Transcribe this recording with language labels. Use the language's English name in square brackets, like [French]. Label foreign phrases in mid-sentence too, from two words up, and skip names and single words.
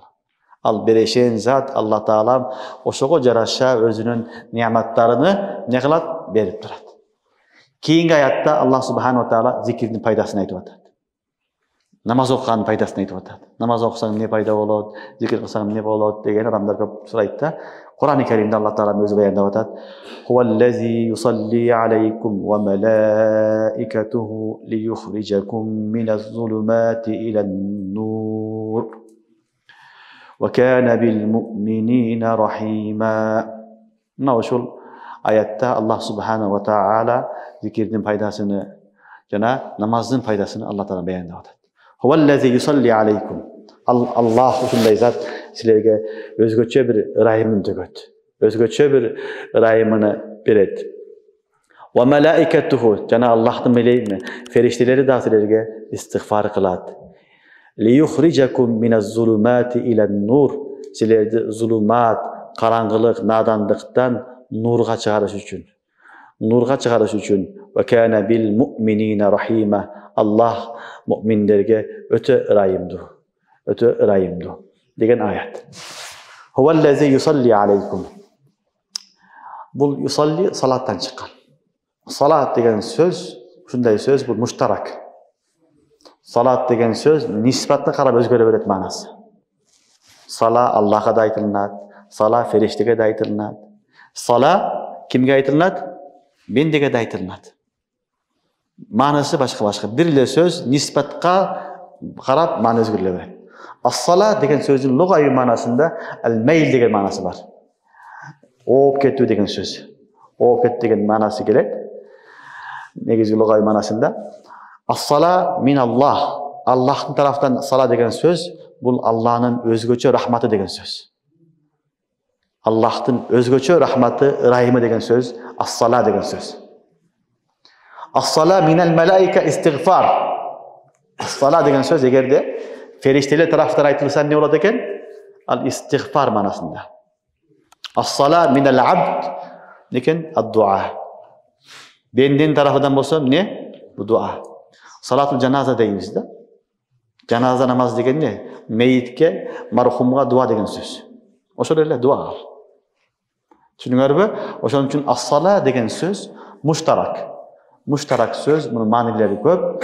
[Kyrgyz] Ал берешен зат, Аллах таалам ошого жараша өзүнүн неаматтарыны не кылат? Берип турат. Кийинки аятта [Arabic] الله سبحانه وتعالى [Kyrgyz] зикирдин пайдасын айтып атат. Намаз окуганын пайдасын айтып атат. Намаз окусаң эмне пайда болот, зикир кылсаң эмне болот деген адамдар көп сурайт да. Кур'ан-ы Каримде Аллах таала өзү баяндап атат: [Arabic] "هو الذي يصلي عليكم وملائكته ليخرجكم من الظلمات إلى النور وكان بالمؤمنين رحيما." [Kyrgyz] Мына ошол аятта [Arabic] الله سبحانه وتعالى [Kyrgyz] зикирдин пайдасыны жана намаздын пайдасыны Аллах таала баяндап атат. [Arabic] هو الذي يصلي عليكم. [Kyrgyz] Аллах ушундай зат силерге өзгөчө бир ырайымын төгөт. Өзгөчө бир ырайымыны берет. [Arabic] وملائكته, [Kyrgyz] жана Аллахтын мелейми, фериштелери да силерге истигфар кылат. [Arabic] ليخرجكم من الظلمات إلى النور. [Kyrgyz] Силерди зулумат, караңгылык, надандыктан нурга чыгарыш үчүн. Нурга чыгарыш үчүн. [Arabic] وكان بالمؤمنين رحيما. [Kyrgyz] Аллах муъминдерге өтө ырайымдуу. Өтө ырайымдуу деген аят. [Arabic] هو الذي يصلي عليكم. [Kyrgyz] Бул yusalli салаттан чыккан. Салат деген сөз, ушундай сөз бул муштарак. Салат деген сөз нисбатына карап өзгөрө берет маанасы. Сала Аллахка да айтылат, сала фериштеге да айтылат. Сала кимге айтылат? Бендеге да айтылат. Маанасы башка-башка. Бир эле сөз нисбатка карап маана өзгөрө берет. As-sala деген сөздүн лугави маанасында al-mayl деген маанасы бар. Ооп кетүү деген сөз. Ооп кет деген маанасы келет. Негизги лугави маанасында [Arabic] الصلاة من الله. [Kyrgyz] Аллахтын тарафтан сала деген сөз бул Аллахнын өзгөчө рахматы деген сөз. Аллахтын өзгөчө рахматы, ырайымы деген сөз as-sala деген сөз. [Arabic] الصلاة من الملائكة استغفار. [Kyrgyz] As-sala деген сөз эгерде фериштелер тарафтан айтылса не болот экен? Ал истигфар маанасында. [Arabic] الصلاة من العبد [Kyrgyz] Некен? Ад-дуа. Бендин тарafından болсо эмне? Bu дуа. Салатул жаназа дейбиз да. Жаназа намаз деген эмне? Мейитке, мархумга дуа деген сөз. Ошол эле дуа. Түшүнүңөрбү? Ошон үчүн ас-сала деген сөз муштарак. Муштарак сөз, мунун маанилери көп.